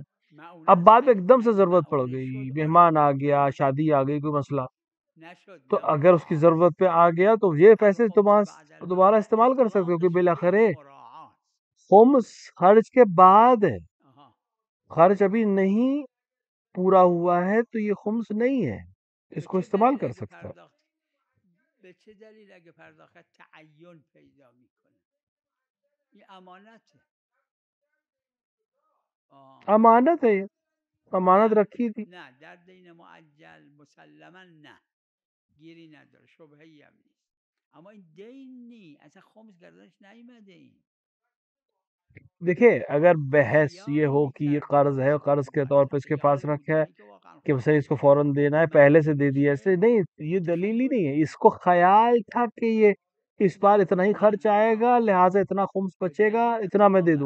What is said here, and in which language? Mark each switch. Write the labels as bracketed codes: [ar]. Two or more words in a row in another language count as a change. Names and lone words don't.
[ur] اب بعد میں ایک دم سے ضرورت پڑ گئی، مہمان آ گیا، شادی آ گئی، کوئی مسئلہ، تو اگر اس کی ضرورت پہ آ گیا تو یہ پیسے دوبارہ استعمال کر سکتے ہو، کہ بالآخر خمس خرچ کے بعد ہے، خرچ ابھی نہیں پورا ہوا ہے تو یہ خمس نہیں ہے، اس کو استعمال کر سکتا ہے. [fa] به چه دلیل اگه پرداخت تعین پیدا میکنه؟ [ur] یہ امانت ہے. امانت ہے، امانت رکھی تھی. [fa] نه در دین معجل مسلما نه، گیری نداره، شبهه‌ای هم نیست، اما این دین نی، اصلا خمس گردنش نیومده. این [ur] دیکھیں اگر بحث یہ ہو کہ یہ قرض ہے، قرض کے طور پہ اس کے پاس رکھا ہے کہ اسے اس کو فوراً دینا ہے، پہلے سے دے دیا، ایسے نہیں، یہ دلیل ہی نہیں ہے. اس کو خیال تھا کہ یہ اس بار اتنا ہی خرچ آئے گا لہٰذا اتنا خمس بچے گا، اتنا میں دے دوں.